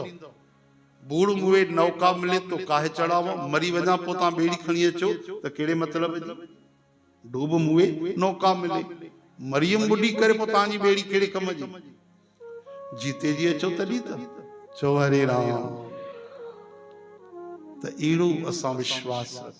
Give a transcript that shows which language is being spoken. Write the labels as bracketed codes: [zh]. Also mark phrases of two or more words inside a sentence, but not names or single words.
[hi] बूढ़ मुए नौका मिले तो काहे चढ़ावो, [sd] मरी वञा पोइ तव्हां ॿेड़ी खणी अचो त कहिड़े मतिलब जी? [hi] डूब मुए नौका मिले, [sd] मरियम ॿुॾी करे पोइ तव्हांजी ॿेड़ी कहिड़े कम जी? [hi] जीते जी [sd] अचो तॾहिं त चो हरे राम। त अहिड़ो असां विश्वास रखूं।